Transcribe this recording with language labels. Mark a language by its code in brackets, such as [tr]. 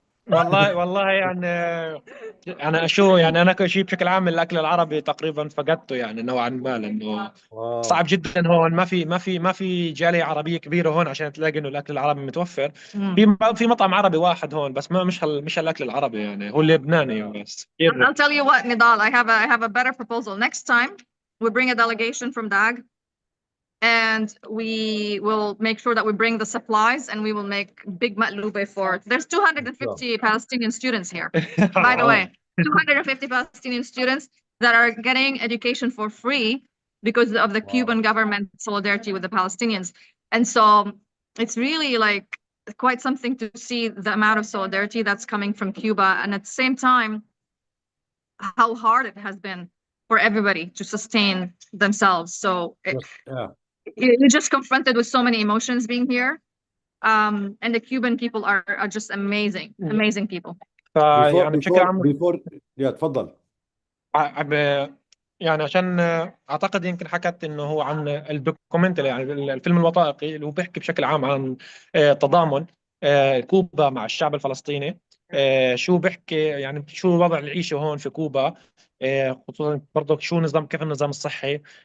[ar] والله يعني انا شو يعني انا شيء بشكل عام الاكل العربي تقريبا فقدته يعني نوعا ما، لانه صعب جدا هون. ما في جاليه عربيه كبيره هون عشان تلاقي انه الاكل العربي متوفر. في مطعم عربي واحد هون بس مش الاكل العربي، يعني هو اللبناني بس. [en] I'll tell you what, Nidal, I have a better proposal. Next time we bring a delegation from DAG, and we will make sure that we bring the supplies, and we will make big matlube for. There's 250 Palestinian students here, by the way. 250 Palestinian students that are getting education for free because of the Cuban government solidarity with the Palestinians. And so it's really like quite something to see the amount of solidarity that's coming from Cuba, and at the same time how hard it has been for everybody to sustain themselves. So you're just confronted with so many emotions being here, and the Cuban people are just amazing people. Before, yeah, [ar] تفضل. يعني عشان اعتقد يمكن حكت انه هو عن الدوكيومنتري، يعني الفيلم الوثائقي اللي هو بيحكي بشكل عام عن تضامن كوبا مع الشعب الفلسطيني. شو بيحكي يعني شو وضع العيشه هون في كوبا، خصوصا برضه شو نظام كيف النظام الصحي.